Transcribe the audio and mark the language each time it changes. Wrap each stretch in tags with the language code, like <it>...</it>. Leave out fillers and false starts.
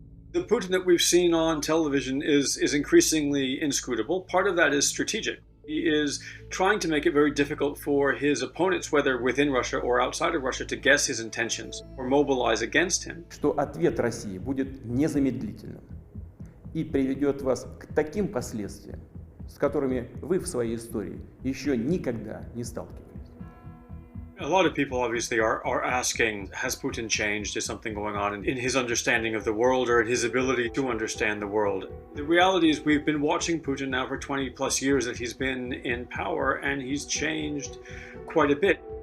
<en>The Putin that we've seen on television is increasingly inscrutable. Part of that is strategic. He is trying to make it very difficult for his opponents, whether within Russia or outside of Russia, to guess his intentions or mobilize against him.</en> <ru>Что ответ России будет незамедлительным и приведет вас к таким последствиям, с которыми вы в своей истории еще никогда не сталкивались.</ru> <en>A lot of people obviously are asking, has Putin changed? Is something going on in his understanding of the world or in his ability to understand the world? The reality is we've been watching Putin now for 20 plus years that he's been in power, and he's changed quite a bit.</en>